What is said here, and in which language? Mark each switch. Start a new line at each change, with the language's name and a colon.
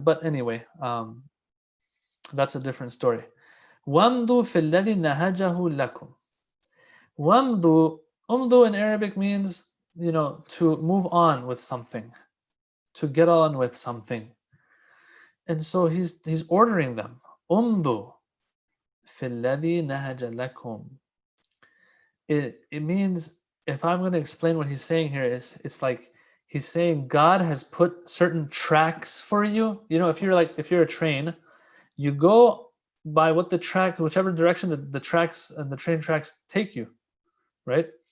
English: But anyway, that's a different story.
Arabic: وَامْضُوا فِي الَّذِي نَهَجَهُ لَكُمْ.
English: Umdu in Arabic means, to move on with something, to get on with something. And so he's ordering them.
Arabic: Umdu فِي الَّذِي نَهَجَ لَكُمْ.
English: It means, if I'm going to explain what he's saying here, it's like he's saying God has put certain tracks for you. If you're a train, you go by what the track, whichever direction the tracks and the train tracks take you, right?